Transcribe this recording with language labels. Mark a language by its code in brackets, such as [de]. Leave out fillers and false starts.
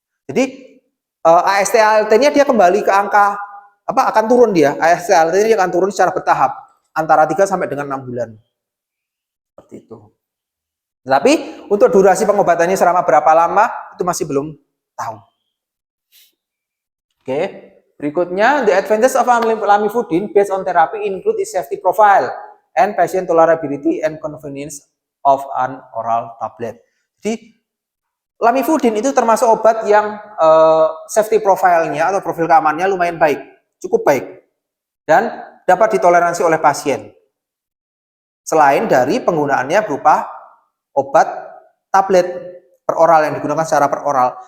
[id] Jadi AST-ALT-nya dia kembali ke angka akan turun dia. AST-ALT-nya akan turun secara bertahap antara 3 sampai dengan 6 bulan. Seperti itu. Tapi untuk durasi pengobatannya selama berapa lama itu masih belum tahu. Oke. [en] Berikutnya, the advantage of lamivudin based on therapy include its safety profile and patient tolerability and convenience of an oral tablet. [id] Jadi lamivudin itu termasuk obat yang safety profile-nya atau profil keamanannya lumayan baik, cukup baik, dan dapat ditoleransi oleh pasien. Selain dari penggunaannya berupa obat tablet per oral yang digunakan secara per oral.